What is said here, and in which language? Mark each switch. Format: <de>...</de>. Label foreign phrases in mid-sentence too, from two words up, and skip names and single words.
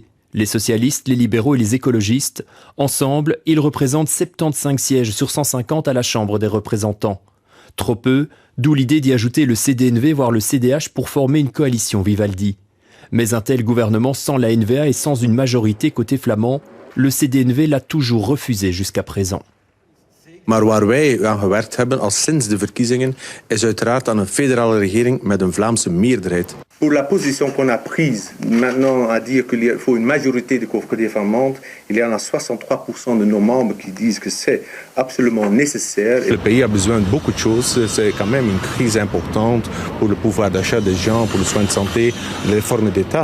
<fr>Les socialistes, les libéraux et les écologistes, ensemble, ils représentent 75 sièges sur 150 à la Chambre des représentants. Trop peu, d'où l'idée d'y ajouter le CDNV, voire le CDH, pour former une coalition Vivaldi. Mais un tel gouvernement sans la NVA et sans une majorité côté flamand, le CDNV l'a toujours refusé jusqu'à présent.</fr> <nl>Maar waar wij aan gewerkt hebben al sinds de verkiezingen is uiteraard aan een federale regering met een Vlaamse meerderheid.</nl> <fr>Pour la position qu'on a prise maintenant à dire qu'il faut une majorité de confréries flamandes, il y en a 63% de nos membres qui disent que c'est absolument nécessaire. Le pays a besoin de beaucoup de choses. C'est quand même une crise importante pour le pouvoir d'achat des gens, pour le soin de santé, les réformes d'État.</fr>